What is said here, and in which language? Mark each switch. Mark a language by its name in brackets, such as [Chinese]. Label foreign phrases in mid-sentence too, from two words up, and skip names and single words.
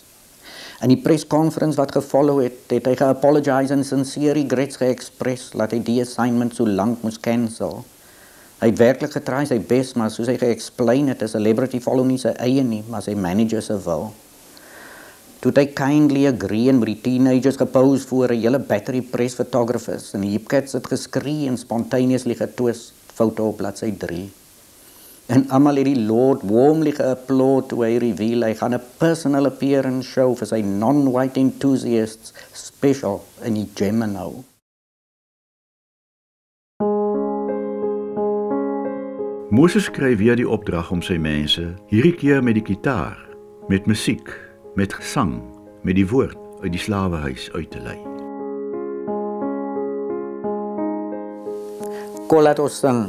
[Afrikaans] In die persconference wat gefollow het hy geapologize en [English] sincere regrets [Afrikaans] geexpress dat hy die assignment so lank moes cancel. Hy het werklik getry sy bes, maar soos hy ge-explain het, 'n [English] celebrity follow [Afrikaans] nie sy eie nie, maar sy manager se wil. Toe hy [English] kindly agree [Afrikaans] en met die teenagers gepose voor 'n hele battery [English] press photographers [Afrikaans] en die hipcats het geskree en spontaneously getwist, foto op bladsy 3. En almal het die [English] Lord warmly [Afrikaans] geapplaud toe hy reveal hy gaan 'n [English] personal appearance show [Afrikaans] vir sy [English] non-white enthusiasts special [Afrikaans] in die Gym nou. Moses skryf weer die opdrag om sy mense, hierdie keer met die gitaar, met musiek, met gesang, met die woord uit die slawehuis uit te lei. Kom laat ons sing.